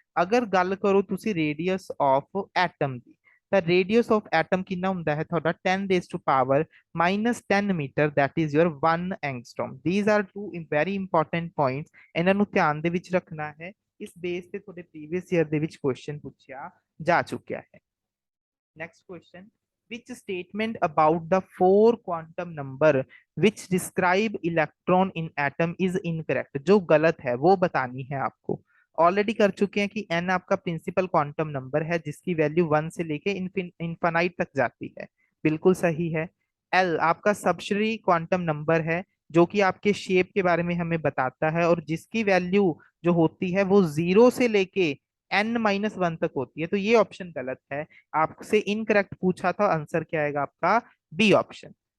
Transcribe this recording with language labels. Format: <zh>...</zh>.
<pa>ਅਗਰ ਗੱਲ ਕਰੋ ਤੁਸੀਂ ਰੇਡੀਅਸ ਆਫ ਐਟਮ ਦੀ, ਤਾਂ ਰੇਡੀਅਸ ਆਫ ਐਟਮ ਕਿੰਨਾ ਹੁੰਦਾ ਹੈ ਤੁਹਾਡਾ 10⁻⁻10 metre,</pa> <en>that is your 1 angstrom. these are two very important points,</en> <pa>ਇਹਨਾਂ ਨੂੰ ਧਿਆਨ ਦੇ ਵਿੱਚ ਰੱਖਣਾ ਹੈ। ਇਸ ਬੇਸ ਤੇ ਤੁਹਾਡੇ ਪ੍ਰੀਵੀਅਸ ਈਅਰ ਦੇ ਵਿੱਚ ਕੁਐਸਚਨ ਪੁੱਛਿਆ ਜਾ ਚੁੱਕਿਆ ਹੈ। Next question,</pa> <en>which statement about the 4 quantum number which describe electron in atom is incorrect।</en> <hi>जो गलत है वो बतानी है आपको। ऑलरेडी कर चुके हैं कि n आपका प्रिंसिपल क्वांटम नंबर है जिसकी वैल्यू 1 से लेके इनफाइनाइट तक जाती है, बिल्कुल सही है। l आपका सबशरी क्वांटम नंबर है जो कि आपके शेप के बारे में हमें बताता है और जिसकी वैल्यू जो होती है वो 0 से लेके n-1 तक होती है। तो ये ऑप्शन गलत है, आपसे इनकरेक्ट पूछा था, आंसर क्या आएगा आपका बी ऑप्शन।</hi>